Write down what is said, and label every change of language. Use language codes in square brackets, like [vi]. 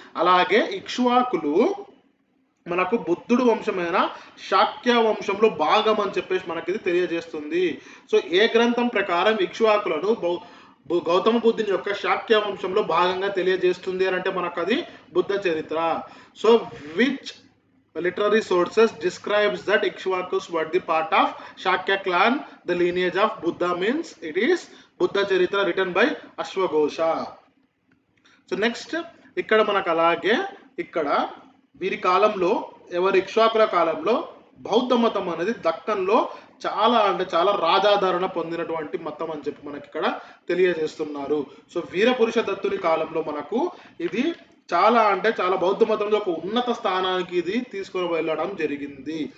[te] అలాగే ఇక్ష్వాకులు మనకు బుద్ధుడు వంశమైన శాక్య వంశంలో భాగం అని చెప్పేసి మనకి ఇది తెలియజేస్తుంది. సో ఏ గ్రంథం ప్రకారం ఇక్ష్వాకులను గౌతమ బుద్ధుని యొక్క శాక్య వంశంలో భాగంగా తెలియజేస్తుంది అని అంటే మనకు అది బుద్ధ చరిత్ర. So which [en] literary sources describes that Ikshvakus were the part of Shakya clan. The lineage of Buddha means it is Buddha Charitra written by Ashwagosha. [te] So next ఇక్కడ మనకు అలాగే ఇక్కడ వీరి కాలంలో ఎవరి ఇక్ష్వాకుల కాలంలో బౌద్ధ మతం అనేది దక్కన్లో చాలా అంటే చాలా రాజాదరణ పొందినటువంటి మతం అని చెప్పి మనకి ఇక్కడ తెలియజేస్తున్నారు. సో వీరపురుష దత్తుని కాలంలో మనకు ఇది చాలా అంటే చాలా బౌద్ధ మతంలో ఒక ఉన్నత స్థానానికి ఇది తీసుకొని వెళ్ళడం జరిగింది.